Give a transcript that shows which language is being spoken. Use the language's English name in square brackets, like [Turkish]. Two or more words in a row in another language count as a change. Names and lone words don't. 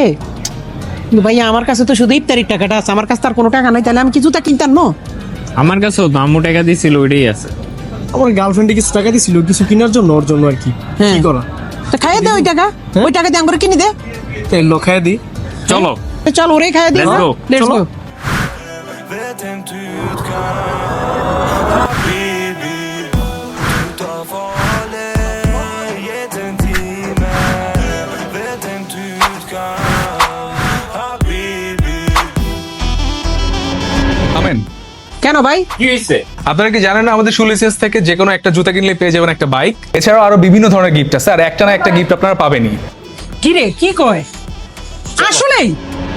[Bangla] কিন্তু ভাইয়া আমার কাছে তো শুধু ইফতারির টাকাটা আছে, আমার কাছে তার কোনো টাকা নাই, তাহলে আমি কি জুতা কিনতাম না? আমার কাছেও তো আম্মু টাকা দিছিল, ওইটাই আছে। আমার গার্লফ্রেন্ডে কিছু টাকা দিছিল কিছু কেনার জন্য, ওর জন্য আর কি। হ্যাঁ। কি করা? তো খাইয়ে দে ওই টাকা, ওই টাকা দিয়ে আমরা কিনে দে। তেল খাইয়া দি। চলো তো চল ওরে খাইয়ে দে। [English] Let's go. let's go. [Swedish] Vet inte ut kan Habibi Du tar farlig Get en timme Vet inte ut kan Habibi [Bangla] আমেন, কেন ভাই? কি হইছে? আপনারা কি জানেন না আমাদের শুলিসেস থেকে যে কোনো একটা জুতা কিনলে পেয়ে যাবেন একটা বাইক, এছাড়াও আরো বিভিন্ন ধরনের গিফট আছে, আর একটা না একটা গিফট আপনারা পাবেনই। কি রে কি কয় আসলেই?